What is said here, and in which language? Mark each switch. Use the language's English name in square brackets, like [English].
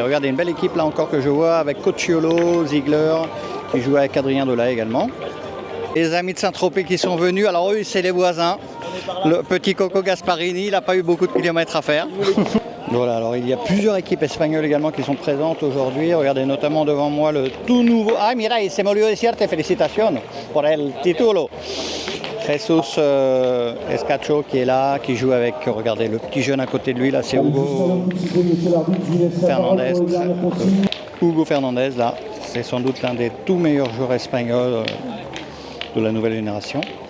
[French] Regardez, une belle équipe là encore que je vois avec Cocciolo, Ziegler, qui joue avec Adrien Delay également. Les amis de Saint-Tropez qui sont venus, alors eux c'est les voisins. Le petit Coco Gasparini, il n'a pas eu beaucoup de kilomètres à faire. Voilà, alors il y a plusieurs équipes espagnoles également qui sont présentes aujourd'hui. Regardez notamment devant moi le tout nouveau... [Spanish] Ah mira, se me olvidó decirte [French] felicitations pour [Spanish] el título. [French] Jesus Escacho qui est là, qui joue avec, regardez, le petit jeune à côté de lui, là c'est Hugo Fernandez. Hugo Fernandez, là, c'est sans doute l'un des tout meilleurs joueurs espagnols de la nouvelle génération.